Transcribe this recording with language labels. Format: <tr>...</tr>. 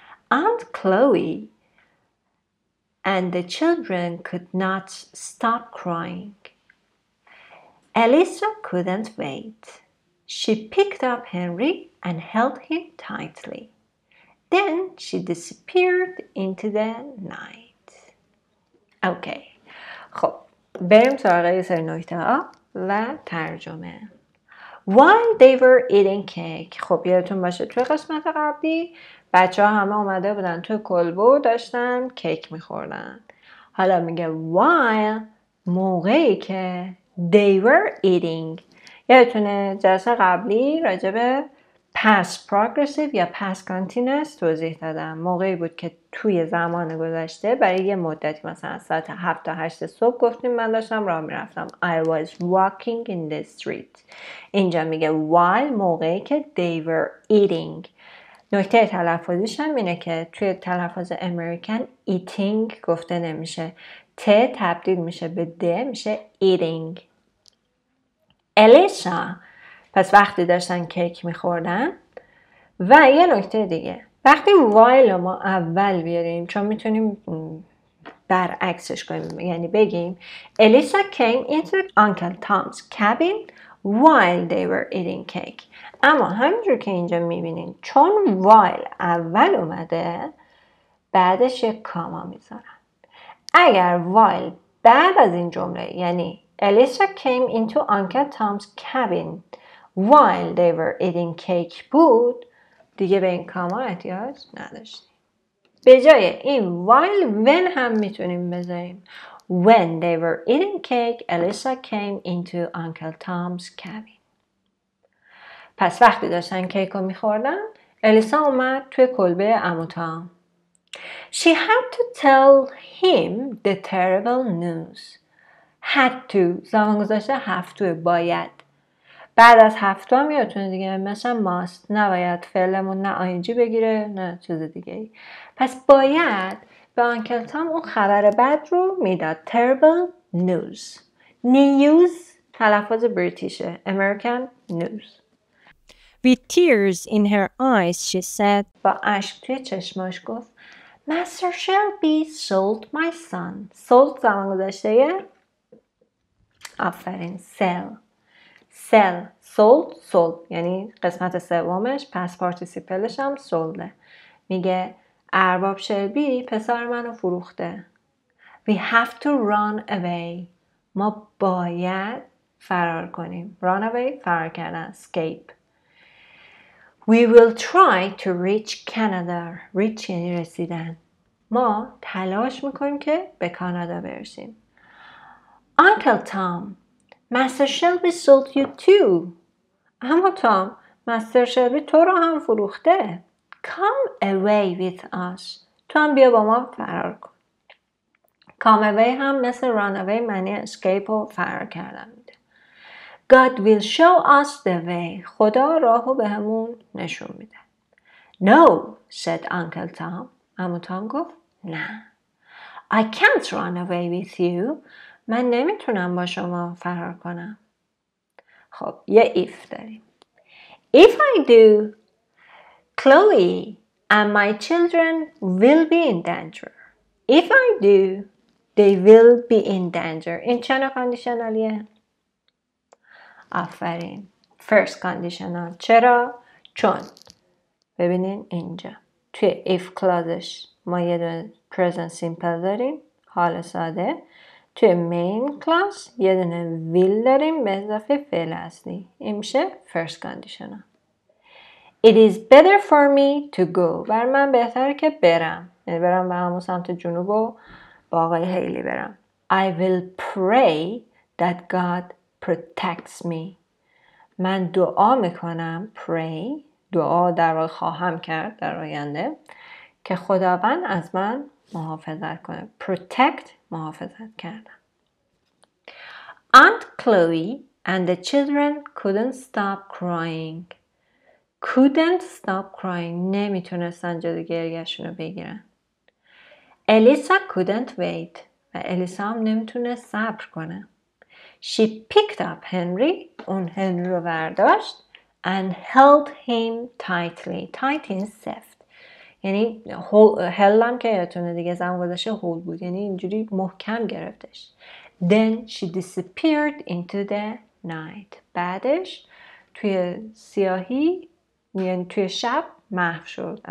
<en>Aunt Chloe and the children could not stop crying. Elisa couldn't wait. She picked up Henry and held him tightly. Then she disappeared into the night.</en> <fa>اوکی. خب بریم سراغ یه سری نکته ها و ترجمه.</fa> <en>While they were eating cake.</en> <fa>خب یادتون باشه توی قسمت قبلی بچه ها همه اومده بودن توی کلبه داشتن کیک میخوردن. حالا میگه while موقعی که</fa> <en>they were eating.</en> <fa>یادتونه جلسه قبلی راجب past progressive یا past continuous توضیح دادم. موقعی بود که توی زمان گذشته برای یه مدتی مثلا ساعت 7 تا 8 صبح گفتیم من داشتم راه میرفتم.</fa> <en>I was walking in the street.</en> <fa>اینجا میگه</fa> <en>while</en> <fa>موقعی که</fa> <en>they were eating.</en> <fa>نکته تلفظیش هم اینه که توی تلفظ امریکن eating گفته نمیشه. ت تبدیل میشه به د میشه eating. الیسا پس وقتی داشتن کیک میخوردن و یه نکته دیگه وقتی while ما اول بیاریم چون میتونیم برعکسش کنیم یعنی بگیم</fa> <en>Elisa came into Uncle Tom's cabin while they were eating cake.</en> <fa>اما همینجور که اینجا میبینیم چون while اول اومده بعدش یک کاما میذارن. اگر while بعد از این جمله یعنی</fa> <en>Elisa came into Uncle Tom's cabin while they were eating cake</en> <fa>بود دیگه به این کاما احتیاج نداشتیم. به جای این</fa> <en>while when</en> <fa>هم میتونیم بذاریم</fa> <en>When they were eating cake, Elisa came into Uncle Tom's cabin.</en> <fa>پس وقتی داشتن کیک رو میخوردن الیسا اومد توی کلبه عمو تام.</fa> <en>She had to tell him the terrible news.</en> <fa>Had to زمان گذاشته have to باید. بعد از have to هم یادتونه دیگه مثلا must نباید فعلمون نه آینجی بگیره نه چیز دیگه ای. پس باید به آنکل تام اون خبر بد رو میداد.</fa> <en>Terrible news.</en> <fa>News تلفظ بریتیشه.</fa> <en>American news. With tears in her eyes she said</en> <fa>با اشک توی چشماش گفت</fa> <en>Master Shelby sold my son.</en> <fa>Sold زمان گذاشته آفرین sell sold یعنی قسمت سومش پس پارتیسیپلش هم سولده. میگه ارباب شلبی پسر منو فروخته.</fa> <en>We have to run away.</en> <fa>ما باید فرار کنیم.</fa> <en>Run away</en> <fa>فرار کردن.</fa> <en>Escape. We will try to reach Canada.</en> <fa>Reach یعنی رسیدن. ما تلاش میکنیم که به کانادا برسیم.</fa> <en>Uncle Tom, Master Shelby sold you too.</en> <fa>اما تام مستر شلبی تو رو هم فروخته.</fa> <en>Come away with us.</en> <fa>تو هم بیا با ما فرار کن. Come away هم مثل run away معنی escape و فرار کردن میده.</fa> <en>God will show us the way.</en> <fa>خدا راهو بهمون نشون میده.</fa> <en>No, said Uncle Tom.</en> <fa>عمو تام گفت نه.</fa> <en>I can't run away with you.</en> <fa>من نمیتونم با شما فرار کنم. خب یه if داریم.</fa> <en>If I do, Chloe and my children will be in danger. If I do, they will be in danger.</en> <fa>این چه نوع کاندیشنالیه؟ آفرین.</fa> <en>First conditional.</en> <fa>چرا؟ چون ببینین اینجا توی if clauseش ما یه دونه present simple داریم. حال ساده توی main class یه دونه will داریم به اضافه فعل اصلی. این میشه first conditional.</fa> <en>It is better for me to go.</en> <fa>بر من بهتره که برم. یعنی برم به همون سمت جنوب و با آقای هیلی برم.</fa> <en>I will pray that God protects me.</en> <fa>من دعا میکنم pray. دعا در واقع خواهم کرد در آینده که خداوند از من محافظت کنه. Protect محافظت کردن.</fa> <en>Aunt Chloe and the children couldn't stop crying. Couldn't stop crying.</en> <fa>نمیتونستن جلوی گریه‌شون رو بگیرن.</fa> <en>Elisa couldn't wait.</en> <fa>و الیسا هم نمیتونست صبر کنه.</fa> <en>She picked up Henry.</en> <fa>اون هنری رو برداشت</fa> <en>and held him tightly.</en> <fa>Tight in سفت. یعنی held هم که یادتونه دیگه زمان گذاشته hold بود. یعنی اینجوری محکم گرفتش.</fa> <en>Then she disappeared into the night.</en> <fa>بعدش توی سیاهی یعنی توی شب محو شد.</fa>